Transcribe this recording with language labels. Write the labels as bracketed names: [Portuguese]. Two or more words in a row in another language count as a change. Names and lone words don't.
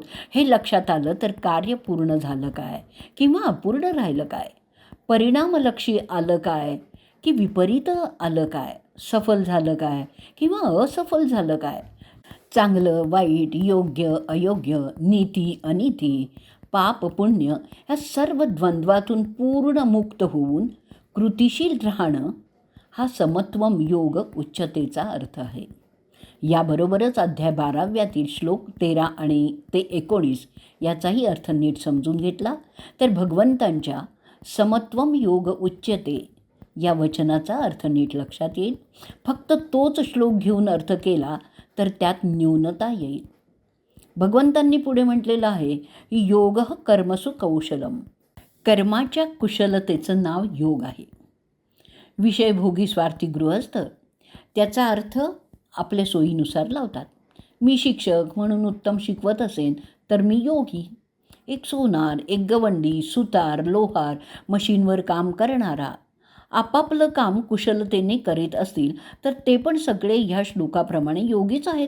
[Marathi] हे लक्षात आलं तर कार्य पूर्ण झालं काय किंवा अपूर्ण राहिलं काय, परिणामलक्षी आलं काय की विपरीत आलं काय, सफल झालं काय किंवा असफल झालं काय, चांगलं वाईट, योग्य अयोग्य, नीती अनीती, पाप पुण्य या सर्व द्वंद्वातून पूर्ण मुक्त होऊन कृतिशील राहणं हा [Sanskrit] समत्वम योग [Marathi] उच्चतेचा अर्थ आहे. याबरोबरच अध्याय 12व्यातील श्लोक 13 आणि ते 19 याचाही अर्थ नीट समजून घेतला तर भगवंतांच्या [Sanskrit] समत्वम योग उच्यते [Marathi] या वचनाचा अर्थ नीट लक्षात येईल. फक्त तोच श्लोक घेऊन अर्थ केला तर त्यात न्यूनता येईल. भगवंतांनी पुढे म्हटलेलं आहे की [Sanskrit] योग कर्मसु कौशलम. [Marathi] कर्माच्या कुशलतेचं नाव योग आहे. विषयभोगी स्वार्थी गृहस्थ त्याचा अर्थ आपल्या सोयीनुसार लावतात. मी शिक्षक म्हणून उत्तम शिकवत असेन तर मी योगी. एक सोनार, एक गवंडी, सुतार, लोहार, मशीनवर काम करणारा आपापलं काम कुशलतेने करीत असतील तर ते पण सगळे ह्या श्लोकाप्रमाणे योगीच आहेत.